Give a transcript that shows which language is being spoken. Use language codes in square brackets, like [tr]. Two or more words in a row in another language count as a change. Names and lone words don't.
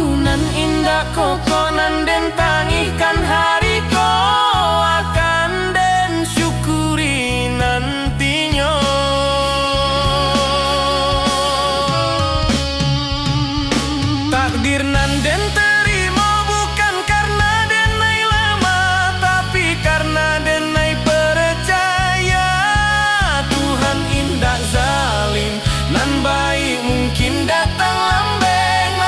[min] Nan indah kokonan den tangihkan hari ko akan den syukuri nantinya. Takdir nan den terima bukan karena denai lama, tapi karena denai percaya Tuhan indah zalim nan baik mungkin datang lambat.